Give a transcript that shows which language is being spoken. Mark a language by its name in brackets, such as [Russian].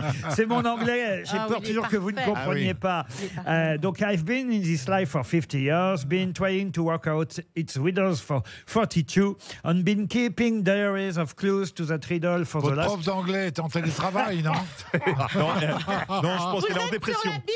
[French] C'est mon anglais. J'ai peur toujours que vous ne compreniez pas. [English] Donc, I've been in this life for 50 years. Been trying to work out its riddles for 42. And been keeping diaries of clues to that riddle for the last... [French] Votre prof d'anglais est en télétravail, non? Non, je pense qu'elle est en dépression.